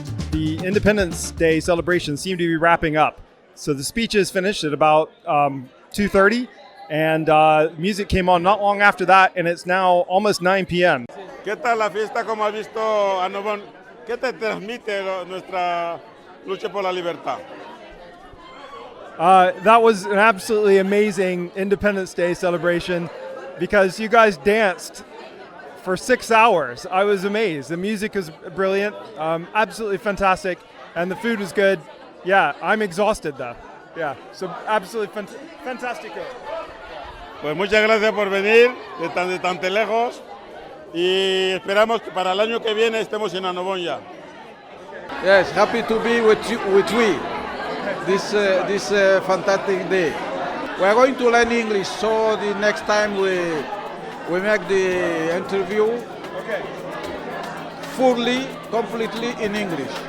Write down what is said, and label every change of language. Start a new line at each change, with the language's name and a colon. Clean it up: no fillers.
English: The Independence Day celebrations seem to be wrapping up. So the speeches finished at about 2:30, and music came on not long after that, and it's now almost 9 p.m.
Spanish: ¿Qué tal la fiesta? ¿Cómo has visto Annobon? ¿Qué te transmite nuestra lucha por la libertad?
English: That was an absolutely amazing Independence Day celebration because you guys danced for 6 hours. I was amazed. The music was brilliant, absolutely fantastic, and the food was good. Yeah, I'm exhausted though. Yeah, so absolutely fantastic.
Spanish: Pues muchas gracias por venir de tan lejos y esperamos que para el año que viene estemos en Annobon ya.
English: Yes, happy to be with we this fantastic day. We are going to learn English, so the next time we make the interview fully, completely in English.